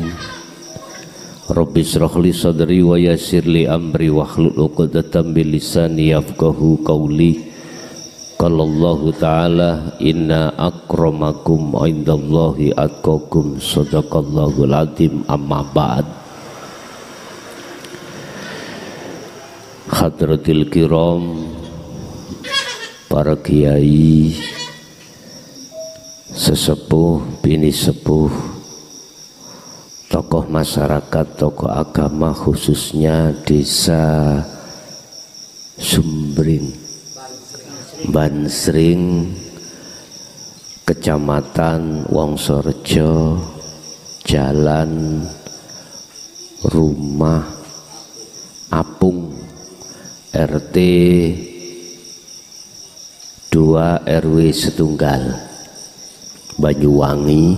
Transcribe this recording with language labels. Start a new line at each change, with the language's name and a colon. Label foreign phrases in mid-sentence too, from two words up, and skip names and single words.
Arabic: رب اشرح لي صدري ويسر لي أمري واحلل عقدة من لساني يفقهوا قولي. قال الله تعالى إن أكرمكم عند الله أتقاكم، صدق الله العظيم. أما بعد. حضرات الكرام,
Indonesian: para kiai, sesepuh, bini sepuh, tokoh masyarakat, tokoh agama, khususnya desa Sumbring, Bansring, Kecamatan Wongsorejo, Jalan Rumah Apung, RT 2 RW Setunggal, Banyuwangi.